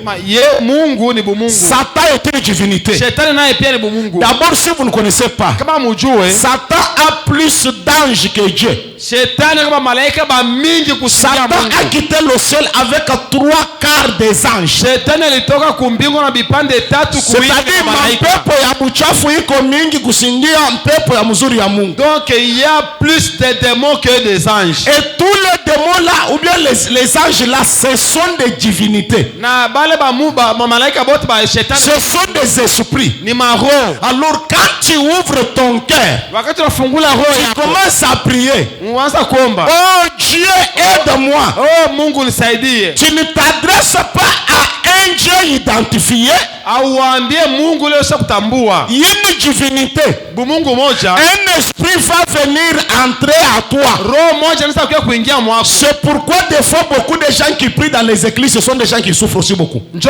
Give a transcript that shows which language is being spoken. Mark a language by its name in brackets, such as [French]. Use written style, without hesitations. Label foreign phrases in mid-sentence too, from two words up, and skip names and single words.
[French] Satan est une divinité. D'abord, si vous ne connaissez pas, Satan a plus d'anges que Dieu. Satan a quitté le ciel avec 3/4 des anges. C'est-à-dire [Swahili] mapepo ya buchafu iko mingi kusindia mpepo ya mzuri ya Mungu. [French] Donc il y a plus de démons que des anges. Et tous les démons là, ou bien les anges là, ce sont des divinités. Ce sont des esprits. Alors quand tu ouvres ton cœur, tu commences à prier. Oh Dieu, aide-moi. [Swahili] Oh Mungu nisaidie. [French] Tu ne t'adresses pas à un Dieu identifié. Une divinité. Un esprit va venir entrer à toi. C'est pourquoi des fois beaucoup de gens qui prient dans les églises, ce sont des gens qui souffrent aussi beaucoup.